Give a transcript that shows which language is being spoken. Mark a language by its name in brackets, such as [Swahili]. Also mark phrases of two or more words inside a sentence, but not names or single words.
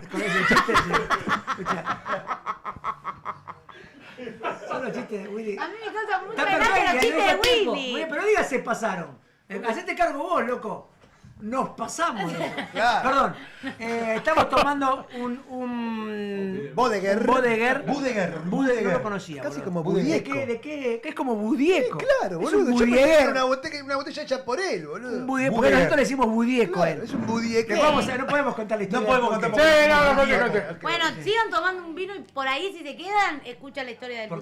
[Spanish] Con ese chiste, sí. Escucha. Son los chistes de Willy. A mí me causa mucha Está gracia perfecto, los chistes de al mismo tiempo. Willy. Muy bien, pero diga se pasaron. Hacete cargo vos, loco. Nos pasamos, loco. Claro. Perdón. Estamos tomando un Bodeguer. Bodeguer. Budeguer. No lo conocía. Casi boludo. como ¿De budieco. qué? ¿De qué? ¿Qué es como budieco? Claro, Es boludo. un Yo pensé que budieguer. era una botella hecha por él, boludo. Un budieco. Porque Budieguer. nosotros le decimos budieco a él. Claro, es un budieco. No podemos contar la historia. No podemos del contar porqué. Sí, no, conte. Bueno, sigan tomando un vino y por ahí si se quedan, escucha la historia del